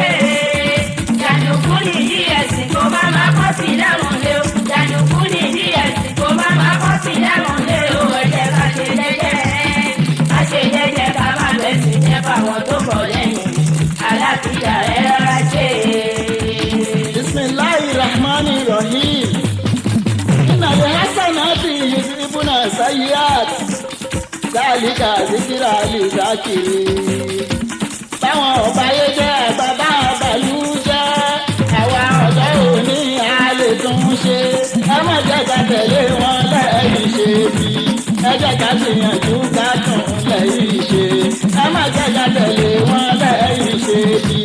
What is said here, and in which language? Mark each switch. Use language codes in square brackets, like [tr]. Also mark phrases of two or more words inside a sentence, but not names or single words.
[yo] jàǹdùkú nìdí ẹ̀sìn kó má má kọ́ sí lámùlé o. jàǹdùkú nìdí ẹ̀sìn kó má má kọ́ sí lámùlé o. ẹ jẹ́ ká ṣe jẹ́jẹ́ ká ṣe jẹ́jẹ́ ká má bẹ̀sìn jẹ́ fáwọn tó ń bọ̀ lẹ́yìn. alákìdá ẹ rọra ṣe. [ar] بسم الله الرحمن الرحيم. إن الحسنات يصرفن السيئات. ذلك ذكرى للذاكرين. [yo] báwọn ọba yé jẹ́ bàbá àbàlú jẹ́. àwa ọ̀dọ́ òní a lè tún ṣe. ẹ má jẹ́ ká tẹ̀lé wọn lẹ́yìn ṣe bí. ẹ jẹ́ ká gbìyànjú ká tún lẹ́yìn ṣe. ẹ má jẹ́ ká tẹ̀lé wọn lẹ́yìn ṣe bí.